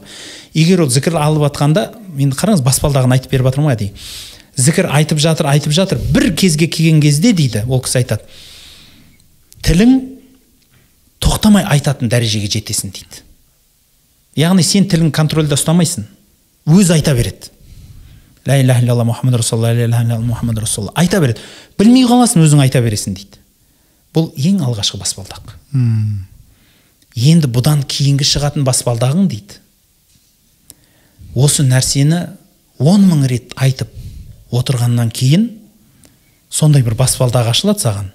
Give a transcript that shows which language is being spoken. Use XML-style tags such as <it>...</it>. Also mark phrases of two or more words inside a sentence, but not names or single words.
<kk>Егер ол зікір алып атқанда, енді қараңыз, баспалдағын айтып беріп жатырмын ғой, дейді. Зікір айтып жатыр, бір кезге келген кезде дейді, ол кісі айтады, тілің тоқтамай айтатын дәрежеге жетесің дейді. Яғни сен тілің контрольда ұстамайсың, өз айта береді.</kk> <ar>لا إله إلا الله محمد رسول الله، لا إله إلا الله محمد رسول الله.</ar> <kk>Айта береді. Білмей қаласың, өзің айта бересің дейді. Бұл ең алғашқы баспалдақ. Енді бұдан кейінгі шығатын баспалдағың дейді. Осы нәрсені 10 000 рет айтып отырғаннан кейін сондай бір баспалдағы ашылады саған.</kk>